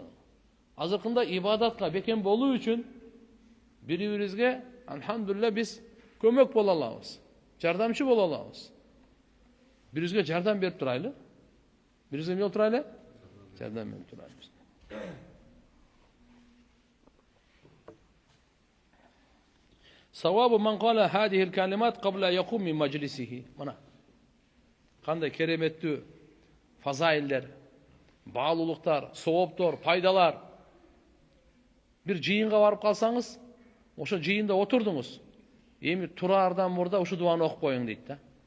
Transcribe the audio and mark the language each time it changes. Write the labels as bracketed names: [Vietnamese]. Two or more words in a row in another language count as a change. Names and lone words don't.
[Kyrgyz] Азыркында ибадатка бекем болуу үчүн бири-бирибизге алхамдулилlah биз көмөк боло алабыз. Жардамчы боло алабыз. Бирибизге жардам берип турайлы. Бирибизге эмне болуп турайлы? Жардам берип турайлы. [Arabic] ثواب من قال هذه الكلمات قبل يقوم من مجلسه. [Kyrgyz] Мына. Кандай кереметтүү фазаилдер, баалуулуктар, сооптор, пайдалар. Бир жыйынга барып калсаңыз, ошо жыйында отурдуңуз. Эми тураардан мурда ушу дуаны окуп коюң дейт да.